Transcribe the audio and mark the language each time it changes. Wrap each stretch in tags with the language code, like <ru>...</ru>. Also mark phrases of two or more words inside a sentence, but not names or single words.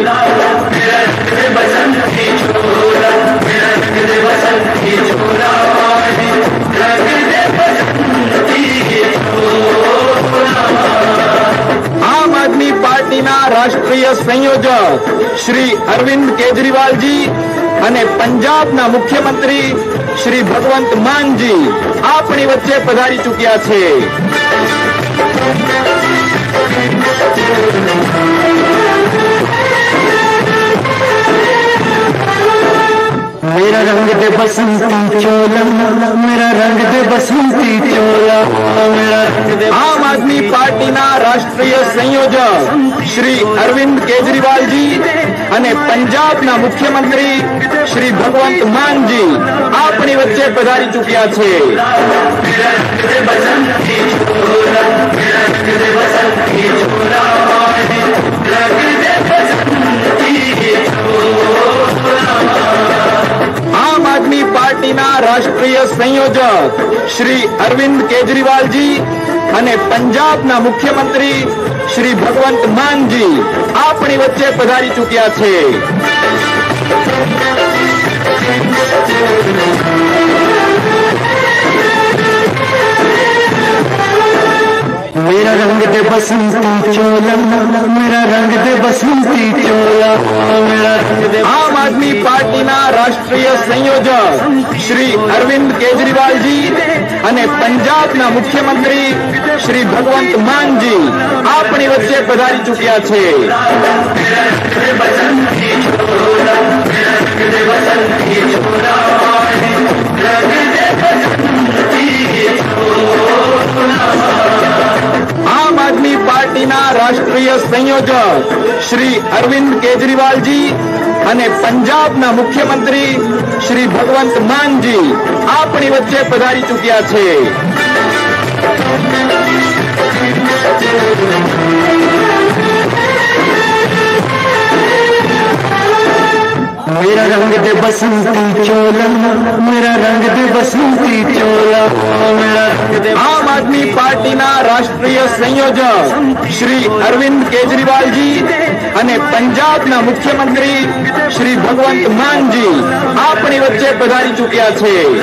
<gu>આમ આદમી પાર્ટીના રાષ્ટ્રીય સંયોજક શ્રી અરવિંદ કેજરીવાલજી અને પંજાબના મુખ્યમંત્રી શ્રી ભગવંત માનજી આપણી વચ્ચે પધારી ચૂક્યા છે.</gu> <hi>मेरा रंग दे बसंती चोला, मेरा रंग दे बसंती चोला, मेरा रंग दे.</hi> <gu>આમ આદમી પાર્ટીના રાષ્ટ્રીય સંયોજક શ્રી અરવિંદ કેજરીવાલજી અને પંજાબના મુખ્યમંત્રી શ્રી ભગવંત માનજી આપણી વચ્ચે પધારી ચૂક્યા છે. આમ આદમી પાર્ટીના રાષ્ટ્રીય સંયોજક શ્રી અરવિંદ કેજરીવાલજી અને પંજાબના મુખ્યમંત્રી શ્રી ભગવંત માનજી આપણી વચ્ચે પધારી ચૂક્યા છે.</gu> <hi>मेरा रंग दे बसंती चोला, मेरा रंग दे बसंती चोला, मेरा रंग दे.</hi> <gu>આમ આદમી પાર્ટીના રાષ્ટ્રીય સંયોજક શ્રી અરવિંદ કેજરીવાલજી અને પંજાબના મુખ્યમંત્રી શ્રી ભગવંત માનજી આપણી વચ્ચે પધારી ચૂક્યા છે. આમ આદમી પાર્ટીના રાષ્ટ્રીય સંયોજક શ્રી અરવિંદ કેજરીવાલજી અને પંજાબના મુખ્યમંત્રી શ્રી ભગવંત માનજી આપણી વચ્ચે પધારી ચૂક્યા છે.</gu> <hi>मेरा रंग दे बसंती चोला, मेरा रंग दे बसंती चोला, मेरा रंग दे.</hi> <gu>આમ આદમી પાર્ટીના રાષ્ટ્રીય સંયોજક શ્રી અરવિંદ કેજરીવાલજી અને પંજાબના મુખ્યમંત્રી શ્રી ભગવંત માનજી આપણી વચ્ચે પધારી ચૂક્યા છે.</gu>